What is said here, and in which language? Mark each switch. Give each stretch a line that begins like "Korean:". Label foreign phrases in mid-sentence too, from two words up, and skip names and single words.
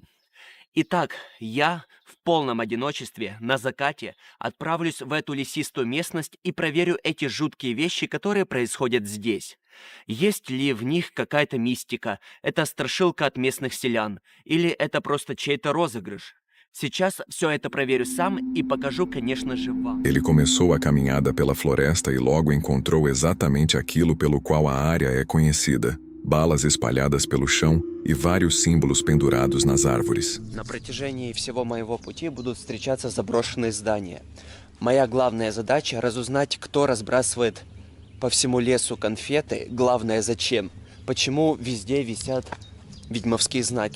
Russian: Итак, я в полном одиночестве на закате отправлюсь в эту лесистую местность и проверю эти жуткие вещи, которые происходят здесь. Есть ли в них какая-то мистика, это страшилка от местных селян, или это просто чей-то розыгрыш? Сейчас все это проверю сам e покажу, конечно же, вам.
Portuguese: Ele começou a caminhada pela floresta e logo encontrou exatamente aquilo pelo qual a área é conhecida. Balas espalhadas pelo chão e vários símbolos pendurados nas árvores.
Russian: На протяжении всего моего пути будут встречаться заброшенные здания. Моя главная задача — разузнать, кто разбрасывает по всему лесу конфеты. Главное, зачем. Почему везде висят ведьмовские знаки.